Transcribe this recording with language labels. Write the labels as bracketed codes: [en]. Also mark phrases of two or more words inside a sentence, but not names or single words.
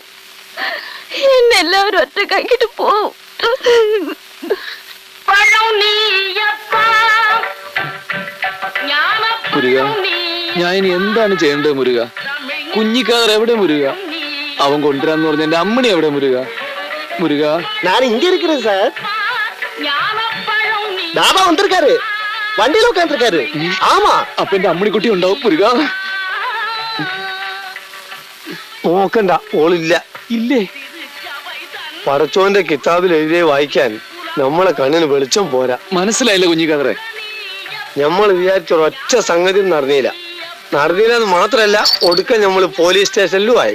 [ml] എന്നെ എല്ലാവരും ഒറ്റക്കാക്കിട്ട് പോവും. മുരുക, ഞാൻ ഇനി എന്താണ് ചെയ്യേണ്ടത് മുരുക? കുഞ്ഞിക്കാർ എവിടെ മുരുക? അവൻ കൊണ്ടുവരാന്ന് പറഞ്ഞ എന്റെ അമ്മണി എവിടെ മുരുക? മുരുക, [ta] நான் இங்க இருக்கிறேன் சார். தாபா வந்திருக்காரு, வண்டியில உட்காந்துருக்காரு. ஆமா, [ml] അപ്പൊ എന്റെ അമ്മണിക്കുട്ടി ഉണ്ടാവും മുരുക. നോക്കണ്ട, ഓളില്ല. ഇല്ലേ? പറച്ചോന്റെ കിതാബിൽ എഴുതിയ വായിക്കാൻ നമ്മളെ കണ്ണിന് വെളിച്ചം പോരാ. മനസ്സിലായില്ല കുഞ്ഞിക്കാതറെ? നമ്മൾ വിചാരിച്ച ഒറ്റ സംഗതി നടന്നില്ലെന്ന് മാത്രല്ല, ഒടുക്കം നമ്മൾ പോലീസ് സ്റ്റേഷനിലും ആയി.